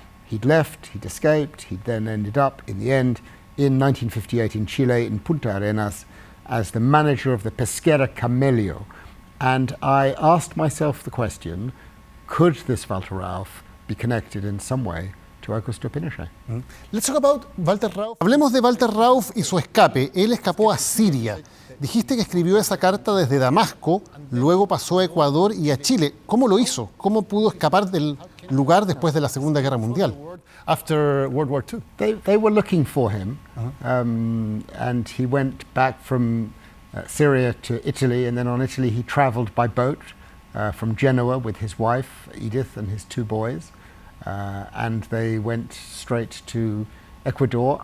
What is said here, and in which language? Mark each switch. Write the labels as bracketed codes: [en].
[en] He'd left, he'd escaped, he'd then ended up, in the end, in 1958 in Chile, in Punta Arenas, as the manager of the Pesquera Camello. And I asked myself the question, could this Walther Rauff be connected in some way to Augusto Pinochet? Let's talk about Walther Rauff. [es] Hablemos de Walther Rauff y su escape. Él escapó a Siria. Dijiste que escribió esa carta desde Damasco, luego pasó a Ecuador y a Chile. ¿Cómo lo hizo? ¿Cómo pudo escapar del lugar después de la Segunda Guerra Mundial? [en] After World War II. They were looking for him, and he went back from Syria to Italy, and then on Italy he traveled by boat from Genoa with his wife, Edith, and his 2 boys. And they went straight to Ecuador.